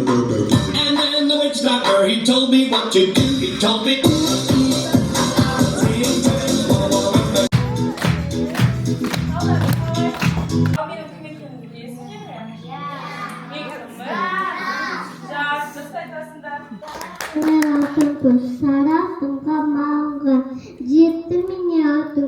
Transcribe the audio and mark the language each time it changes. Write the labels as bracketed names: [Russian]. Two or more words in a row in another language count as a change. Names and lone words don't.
[English] And then the witch doctor, he told me what to do. He told me. [Kazakh] Менің кім екенімді білесіңдер ме? Мен кіммін? Жақсы, дұрыс айтасыңдар. Алтын күз, сары алтынға малынған, жетті міне алтын